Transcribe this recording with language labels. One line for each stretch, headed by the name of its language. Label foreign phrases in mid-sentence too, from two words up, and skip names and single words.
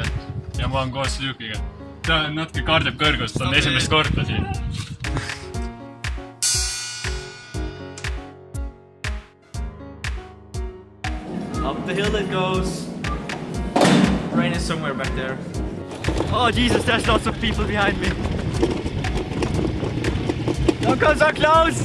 Estonian: Ja ma olen koos Lukiga. Ta natuke kardab kõrgust, ta on esimest korda siin.
English: Up the hill it goes. Rain is somewhere back there. Oh Jesus, there's lots of people behind me. Don't come so close!